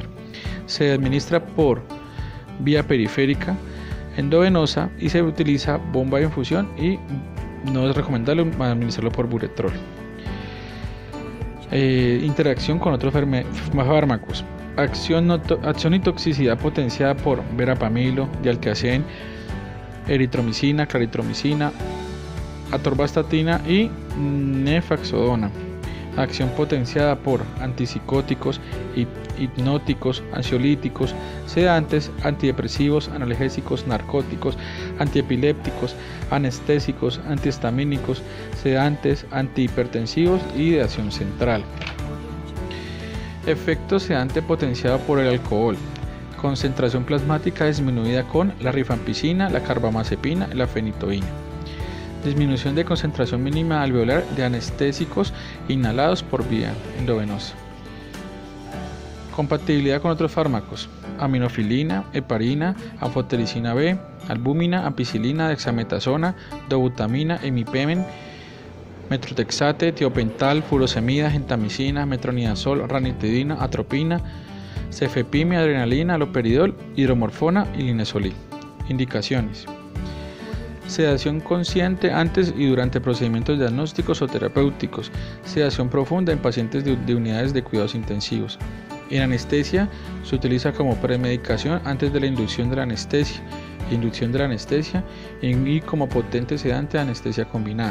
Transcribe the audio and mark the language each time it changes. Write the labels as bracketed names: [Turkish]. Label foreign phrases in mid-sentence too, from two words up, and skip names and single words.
[Spanish] Se administra por vía periférica, endovenosa y se utiliza bomba de infusión y no es recomendable administrarlo por buretrol. Interacción con otros fármacos. Acción y toxicidad potenciada por verapamilo, dialtiazem, eritromicina, claritromicina, atorvastatina y nefaxodona. Acción potenciada por antipsicóticos, hipnóticos, ansiolíticos, sedantes, antidepresivos, analgésicos, narcóticos, antiepilépticos, anestésicos, antihistamínicos, sedantes, antihipertensivos y de acción central. Efecto sedante potenciado por el alcohol. Concentración plasmática disminuida con la rifampicina, la carbamazepina y la fenitoína. Disminución de concentración mínima alveolar de anestésicos inhalados por vía endovenosa. Compatibilidad con otros fármacos: aminofilina, heparina, anfotericina B, albúmina, ampicilina, dexametasona, dobutamina, imipenem, metrotexate, tiopental, furosemida, gentamicina, metronidazol, ranitidina, atropina, cefepime, adrenalina, haloperidol, hidromorfona y linezolid. Indicaciones: sedación consciente antes y durante procedimientos diagnósticos o terapéuticos. Sedación profunda en pacientes de unidades de cuidados intensivos. En anestesia se utiliza como premedicación antes de la inducción de la anestesia y como potente sedante de anestesia combinada.